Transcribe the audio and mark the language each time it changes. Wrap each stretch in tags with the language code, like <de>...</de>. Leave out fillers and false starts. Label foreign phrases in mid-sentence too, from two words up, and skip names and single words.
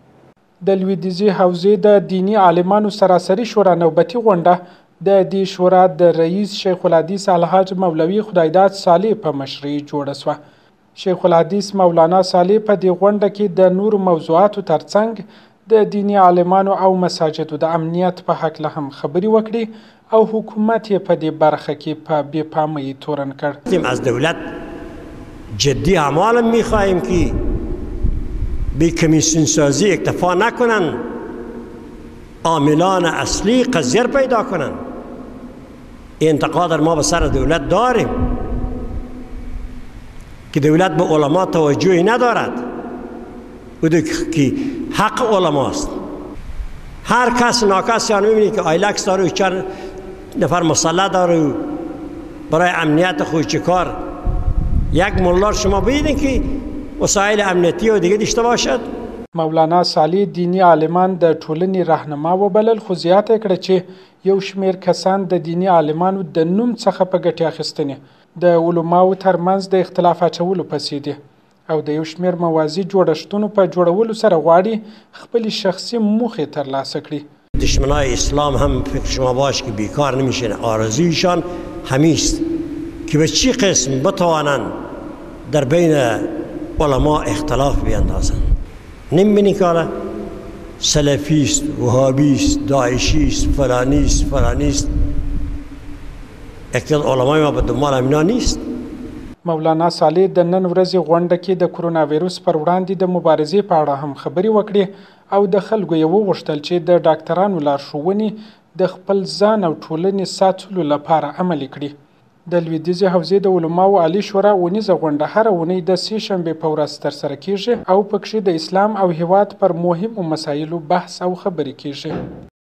<ps>د لویدیځي حوزې د دیني عالمانو سراسري شورا نوبتي غونډه د دې شورا د رئیس شیخ الحدیث الحاج مولوي خدایداد صالح په مشرۍ جوړه سوه. شیخ الحدیث مولانا صالح په دې غونډه کې د نورو موضوعاتو ترڅنګ د دیني عالمانو او مساجدو د امنیت په هکله هم خبرې وکړي او حکومت یې په دې برخه کې په بې پامۍ تورن کړ.</ps> <fa>از دولت جدی اعمال میخواهیم که به کمیسیون سازی اکتفا نکنن، عاملان اصلی قضیه پیدا کنن. این انتقاد ما به سر دولت داریم که دولت به علما توجهی ندارد و که حق علماست. هر کس ناکسی آن میبینی که آیلکس داره و چند نفر مسلح داره و برای امنیت خود چکار. یک ملا شما ببینید که وسایل امنیتی و دیگه داشته باشد.</fa> <ps>مولانا صالح دینی عالمان د ټولنې رهنما وبلل، خو زیاته کړه چې یو شمېر کسان د دینی عالمانو د نوم څخه په ګټې اخیستنې د علماو ترمنځ د اختلاف اچولو پسې دي او د یو شمېر موازی جوړښتونو په جوړولو سره غواړي خپلې شخصي موخې ترلاسه کړي.</ps> <fa>دشمنای اسلام هم فکر شما باش که بیکار نمیشن. آرزویشان همیست که به چی قسم بتوانند در بین علما اختلاف بیندازند. نمیبینی که حالا سلفیست، وهابیست، داعشیست، فلانیست. اکثر علمای ما به دنبال امینا نیست.</fa> <ps>مولانا صالح د نن ورځې غونډه کې د کرونا ویروس پر وړاندې د مبارزې په اړه هم خبرې وکړې او د خلکو یې وغوښتل چې د ډاکټرانو لارښوونې د خپل ځان او ټولنې ساتلو لپاره عملي کړي. د لویدیځې حوزې د علماو عالي شورا اونیزه غونډه هره اونۍ د سې شنبې په ورځ ترسره کیږي او پکښې د اسلام او هیواد پر مهمو مسایلو بحث او خبرې کیږي.</ps>